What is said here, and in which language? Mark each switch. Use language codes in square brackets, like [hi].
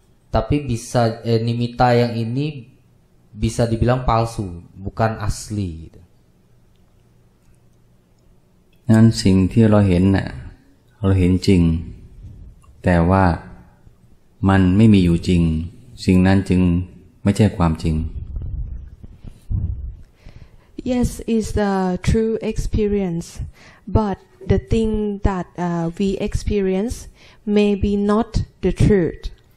[id] Tapi bisa nimitta yang ini bisa dibilang palsu, bukan asli. [th] นั้นสิ่งที่เราเห็นน่ะเราเห็นจริงแต่ว่ามันไม่มีอยู่จริงสิ่งนั้นจึงไม่ใช่ความจริง [en] Yes, it's the true experience, but the thing that we experience may be not the truth.